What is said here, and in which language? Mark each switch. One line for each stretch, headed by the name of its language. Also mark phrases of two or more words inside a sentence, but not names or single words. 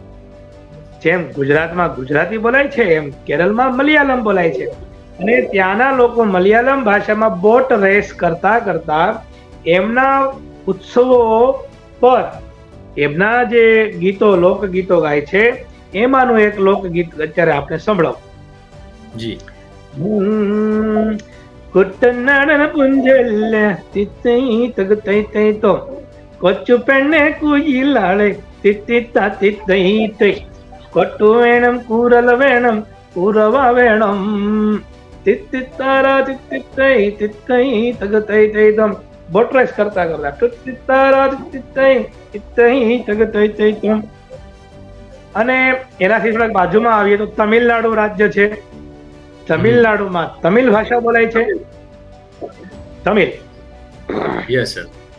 Gujarati: જેમ ગુજરાતમાં ગુજરાતી બોલાય છે એમ કેરળમાં મલયાલમ બોલાય છે. અને ત્યાંના લોકો મલયાલમ ભાષામાં
English: boat race
Gujarati: કરતા કરતા એમના ઉત્સવો પર એમના જે ગીતો, લોકગીતો ગાય છે, એમાંનું એક લોકગીત અત્યારે આપણે સંભળાવો. જી.
Malayalam: കുട്ടനാടന പുഞ്ചല്ല തിത്തൈ തക തൈ തൈ തോ കൊച്ചു പെണ്ണെ കുയിലാളെ തിത്തിത്ത തിത്തൈ തൈ കൊട്ടു വേണം കൂരല വേണം കൂറവ വേണം തിത്തിത്താര തിത്തിത്തൈ തിത്തൈ തക തൈ തൈ തോ
Gujarati: બોટ રેસ કરતા કરતા
Malayalam: തിത്താര തിത്തൈ തിത്തൈ തക തൈ തൈ തം.
Gujarati: અને એનાથી થોડાક બાજુમાં આવીએ તો તમિલનાડુ રાજ્ય છે. તમિલનાડુમાં તમિલ ભાષા બોલાય છે. તમિલ.
English: yes sir.